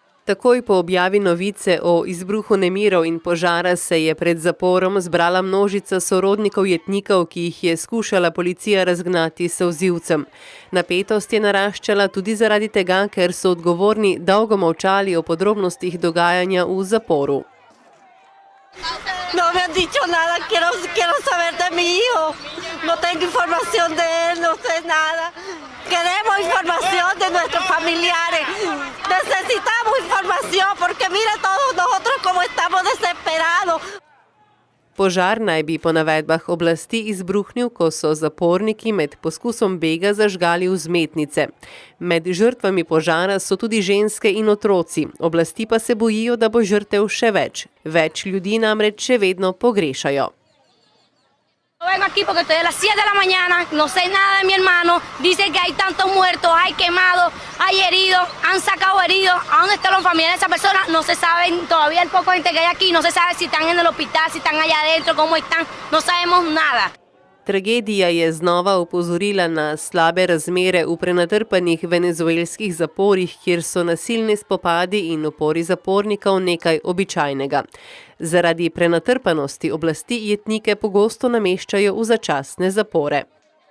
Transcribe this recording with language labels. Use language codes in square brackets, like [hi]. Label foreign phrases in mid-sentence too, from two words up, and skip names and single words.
[sl] Takoj po objavi novice o izbruhu nemirov in požara se je pred zaporom zbrala množica sorodnikov jetnikov, ki jih je skušala policija razgnati s solzivcem. Napetost je naraščala tudi zaradi tega, ker so odgovorni dolgo molčali o podrobnostih dogajanja v zaporu. [es] No me han dicho nada, quiero saber de mi hijo. No tengo información de él, no sé nada. Queremos información de nuestros familiares. Necesitamos información porque mira todos nosotros cómo estamos desesperados. [sl] Požar naj bi po navedbah oblasti izbruhnil, ko so zaporniki med poskusom bega zažgali vzmetnice. Med žrtvami požara so tudi ženske in otroci, oblasti pa se bojijo, da bo žrtev še več. Več ljudi namreč še vedno pogrešajo. [es] Vengo aquí porque estoy a las 7 de la mañana, no sé nada de mi hermano, dice que hay tantos muertos, hay quemados, hay heridos, han sacado heridos, ¿a dónde están los familiares de esa persona? No se sabe, todavía el poco gente que hay aquí, no se sabe si están en el hospital, si están allá adentro, cómo están, no sabemos nada. [sl] Tragedija je znova opozorila na slabe razmere v prenatrpanih venezuelskih zaporih, kjer so nasilni spopadi in upori zapornikov nekaj običajnega. Zaradi prenatrpanosti oblasti jetnike pogosto nameščajo v začasne zapore.